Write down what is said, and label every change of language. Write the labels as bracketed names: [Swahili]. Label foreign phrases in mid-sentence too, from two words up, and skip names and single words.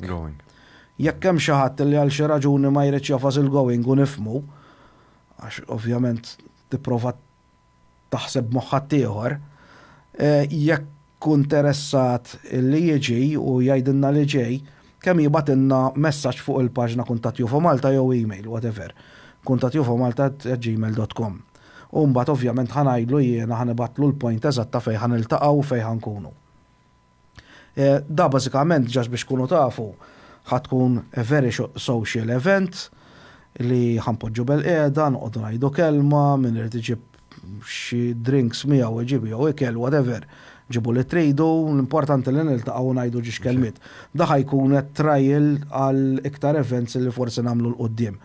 [Maltese] Jekk hemm xi ħadd li għal xi raġuni ma jridx jafas il-going u nifmu, għax ovvjament tipprova taħseb moħħat ieħor, jekk interessat li jiġi u jgħidilna li ġej, kemm jibatilna messaġġ fuq il-paġna Kuntat Jufo Malta jew email, whatever. kuntatjufomalta@gmail.com. U mbagħad ovvjament ħanajdlu jiena ħanibatlu l-point eżatta fejn ħaniltaqgħu fejn ħankunu. Da bażikament ġax biex kunu tafu ħatkun [English] a very social event [Maltese] li ħanpoġġu bil-qiegħda, noqogħdu ngħidu kelma, min irid iġib xi drinks miegħu iġibu jew ikel whatever. Ġibu li tridu, l-importanti li niltaqgħu ngħidu ġiex kelmiet. Da ħajkun trial għal iktar events li forsi nagħmlu l-qudiem.